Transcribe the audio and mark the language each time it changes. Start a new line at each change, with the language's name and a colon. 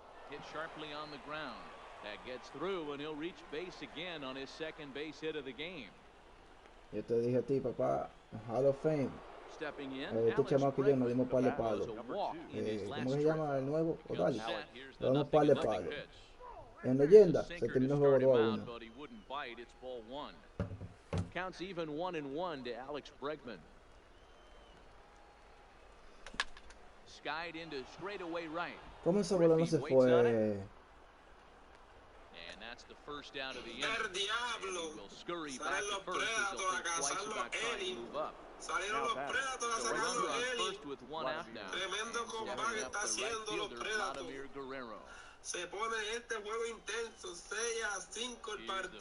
English: Hit sharply on the ground. That gets through, and he'll reach base again on his second base hit of the game.
Spanish: Yo te dije a ti, papá, Hall of Fame.
English: Stepping in,
Spanish: Este chamaco y yo nos dimos par de palos. ¿Cómo se llama el nuevo? Odali. Le damos par de palos. En leyenda, se terminó el juego 2-1.
English: Counts even 1-1 to Alex Bregman. Skied into straightaway right.
Spanish: ¿Cómo esa bola no se fue?
English: And that's the first out of the inning. Will scurry back to first as they'll think twice about trying to move up.
Spanish: Salieron los Predators a sacarlo Eli. Tremendo combate está haciendo los Predators. Se pone este juego intenso, 6-5 el partido.